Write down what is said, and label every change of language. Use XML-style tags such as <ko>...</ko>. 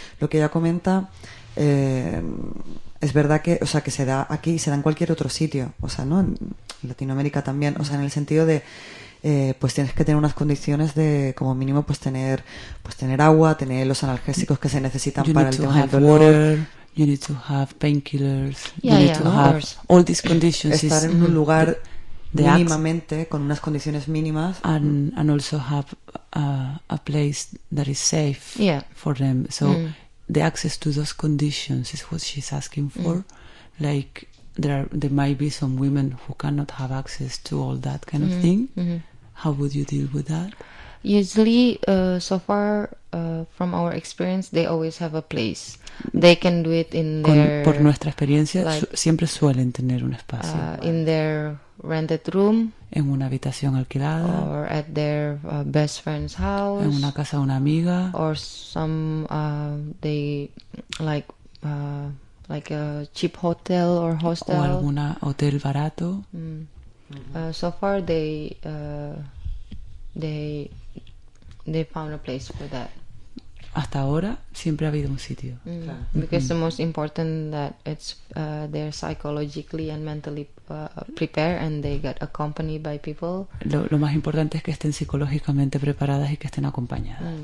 <es>Lo que ella comenta es verdad que, o sea, que se da aquí y se da en cualquier otro sitio, o sea, ¿no? En Latinoamérica también, o sea, en el sentido de pues tienes que tener unas condiciones de, como mínimo, pues tener, pues tener agua, tener los analgésicos que se necesitan</es> <en>you</en> <es>para el tema del dolor.</es> <en>Water. You need to have painkillers. Yeah, you need to have all these conditions.</en> <es>Estar en un lugar mínimamente con unas condiciones mínimas.</es> <en>And also have a place that is safe for them. So the access to those conditions is what she's asking for. Like there might be some women who cannot have access to all that kind of thing. How would you deal with that? Usually, so far, from our experience, they always have a place. They can do it in their...</en> <es>Por nuestra experiencia, like, siempre suelen tener un espacio.</es> <en>In their rented room.</en> <es>En una habitación alquilada.</es> <en>Or at their best friend's house.</en> <es>En una casa de una amiga.</es> <en>Or some, they, like a cheap hotel or hostel.</en> <es>O algún hotel barato.</es> <en>So far, they found a place for that.</en> <es>Hasta ahora siempre ha habido un sitio.</es> <en>Because the most important that it's they're psychologically and mentally prepared and they get accompanied by people.</en> <es>Lo más importante es que estén psicológicamente preparadas y que estén acompañadas.</es>